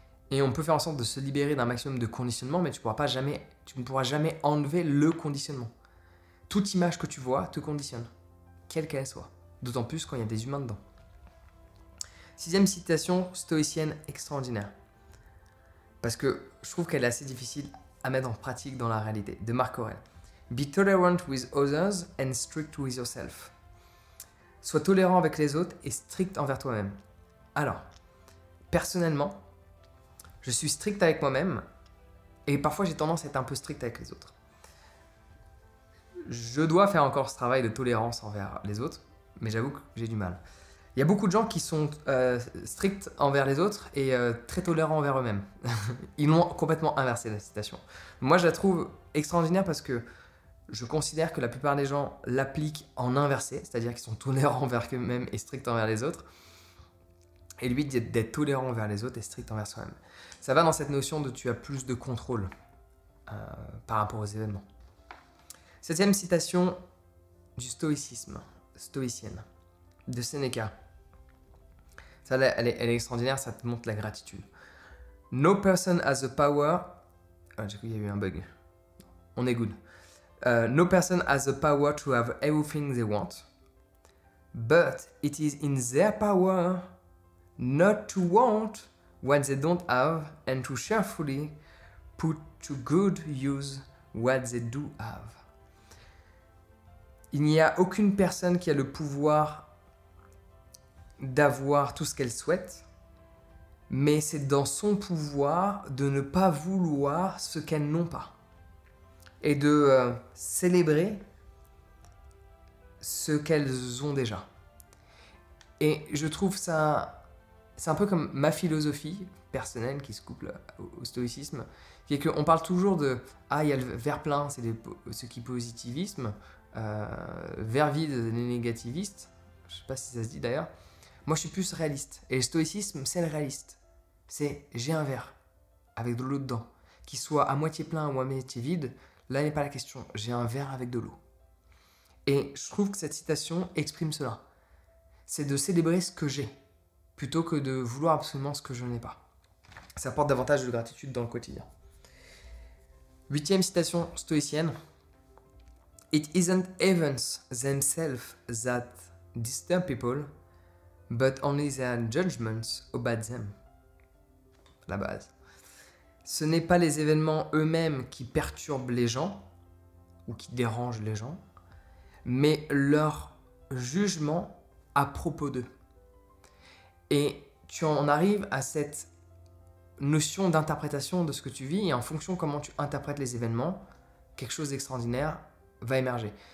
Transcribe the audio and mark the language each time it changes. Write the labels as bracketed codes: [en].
[fr] Et on peut faire en sorte de se libérer d'un maximum de conditionnement, mais tu ne pourras jamais enlever le conditionnement. Toute image que tu vois te conditionne, quelle qu'elle soit. D'autant plus quand il y a des humains dedans. 6e citation stoïcienne extraordinaire. Parce que je trouve qu'elle est assez difficile à mettre en pratique dans la réalité, de Marc Aurèle. [en] Be tolerant with others and strict with yourself. [fr] Sois tolérant avec les autres et strict envers toi-même. Alors, personnellement, je suis strict avec moi-même et parfois j'ai tendance à être un peu strict avec les autres. Je dois faire encore ce travail de tolérance envers les autres, mais j'avoue que j'ai du mal. Il y a beaucoup de gens qui sont stricts envers les autres et très tolérants envers eux-mêmes. Ils l'ont complètement inversé la citation. Moi, je la trouve extraordinaire parce que je considère que la plupart des gens l'appliquent en inversé, c'est-à-dire qu'ils sont tolérants envers eux-mêmes et stricts envers les autres. Et lui, d'être tolérant envers les autres et strict envers soi-même. Ça va dans cette notion de tu as plus de contrôle par rapport aux événements. 7e citation du stoïcisme, stoïcienne, de Sénéca. Ça, elle est extraordinaire, ça te montre la gratitude. [en] No person has the power... [fr] Ah, j'ai cru qu'il y a eu un bug. On est good. [en] No person has the power to have everything they want. But it is in their power not to want what they don't have and to cheerfully put to good use what they do have. [fr] Il n'y a aucune personne qui a le pouvoir d'avoir tout ce qu'elle souhaite, mais c'est dans son pouvoir de ne pas vouloir ce qu'elles n'ont pas et de célébrer ce qu'elles ont déjà. Et je trouve ça, c'est un peu comme ma philosophie personnelle qui se couple au stoïcisme, qui est qu'on parle toujours de « Ah, il y a le verre plein, c'est ce qui est positivisme, verre vide, les négativistes », je ne sais pas si ça se dit d'ailleurs. Moi, je suis plus réaliste. Et le stoïcisme, c'est le réaliste. C'est j'ai un verre avec de l'eau dedans, qu'il soit à moitié plein ou à moitié vide, là n'est pas la question. J'ai un verre avec de l'eau. Et je trouve que cette citation exprime cela. C'est de célébrer ce que j'ai, plutôt que de vouloir absolument ce que je n'ai pas. Ça apporte davantage de gratitude dans le quotidien. 8e citation stoïcienne. [en] It isn't events themselves that disturb people, but only their judgments about them. [fr] La base. Ce n'est pas les événements eux-mêmes qui perturbent les gens, ou qui dérangent les gens, mais leur jugement à propos d'eux. Et tu en arrives à cette notion d'interprétation de ce que tu vis, et en fonction de comment tu interprètes les événements, quelque chose d'extraordinaire va émerger.